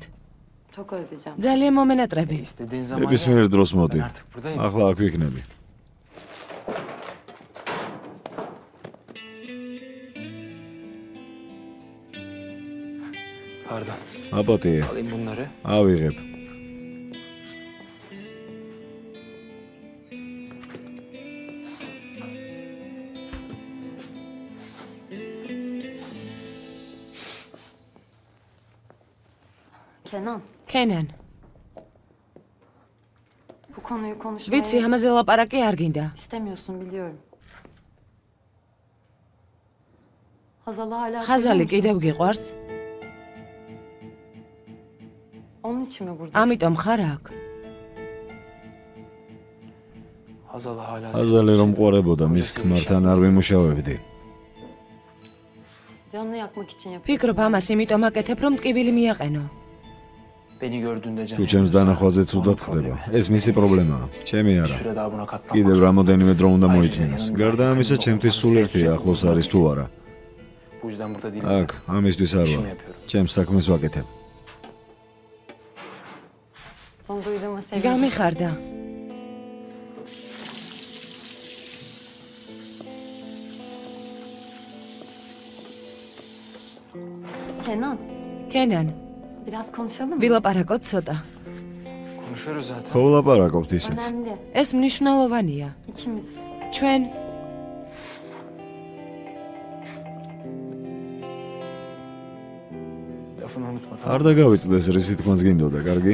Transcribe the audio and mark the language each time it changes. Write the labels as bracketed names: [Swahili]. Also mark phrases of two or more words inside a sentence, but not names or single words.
[Georgian] ძალიან მომენატრები. ნებისმიერ დროს მოდი. ახლა აქ ვიქნები. აპატიე. ავიღებ. Kenan. [Turkish] Bu konuyu konuşmaya... [Georgian] ვიცი, ამაზე ლაპარაკი არ გინდა. [Turkish] İstemiyorsun biliyorum. [Georgian] Hazali კიდევ გიყვარს? [Turkish] Onun için mi buradasın? [Georgian] ამიტომ ხარ აქ. Hazali რომ ყვარებოდა მის ქმართან არ ვიმუშავებდი. [Turkish] Canını yakmak için yapıyorum. [Georgian] ფიქრობ ამას იმიტომ აკეთებ, რომ ტკივილი მიაყენო. თუ ჩემს დანახვაზე ცუდად ხდება, ეს მისი პრობლემაა, ჩემი არა. კიდევ რამოდენიმე დრო უნდა მოითმინოს. გარდა ამისა, ჩემთვის სულ ერთია ახლოს არის თუ არა. აქ, ამისთვის არ ვარ. ჩემს საქმეს ვაკეთებ. გამიხარდა. Kenan. [Turkish] Biraz konuşalım mı? [Georgian] ვილაპარაკოთ ცოტა. ხო ვლაპარაკობთ ისეც. ეს მნიშვნელოვანია. [Turkish] İkimiz. [Georgian] ჩვენ არ დაგავიწყდეს რისი თქმაც გინდოდა, კარგი?